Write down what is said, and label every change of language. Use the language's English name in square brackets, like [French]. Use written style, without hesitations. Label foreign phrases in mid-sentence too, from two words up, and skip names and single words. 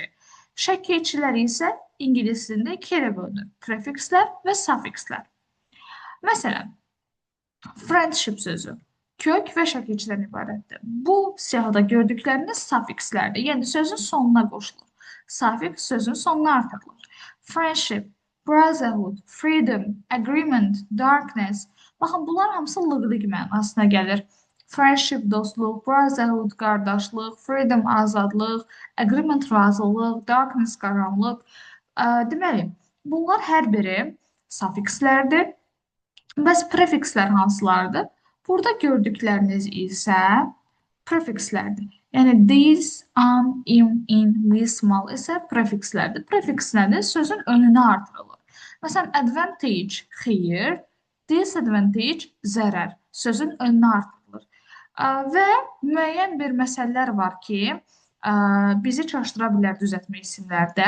[Azerbaijani] Şəkilçilər isə ingilis dilində ikiyə bölünür. Prefikslər və safikslər. Məsələn, friendship sözü kök və şəkilçidən ibarətdir. Bu siyahıda gördükləriniz safikslərdir. Yəni sözün sonuna qoşulur. Safiks sözün sonuna artırılır. [English] Friendship, brotherhood, freedom, agreement, darkness. [Azerbaijani] Baxın, bunlar hamısı lığlıq mənasına gəlir. Friendship, dostluq, brotherhood, qardaşlıq, freedom, azadlıq, agreement, razılıq, darkness, qaranlıq. Deməli, bunlar hər biri safikslərdir. Bəs prefikslər hansılardır? Burada gördükləriniz isə prefikslərdir. Yəni [English] these, on, in, with, small [Azerbaijani] isə prefikslərdir. Prefiks nədir? Sözün önünə artırılır. Məsələn, advantage xeyir, disadvantage zərər. Sözün önünə artırılır. Və müəyyən bir məsələlər var ki, bizi çaşdıra bilər düzəltmə isimlərdə.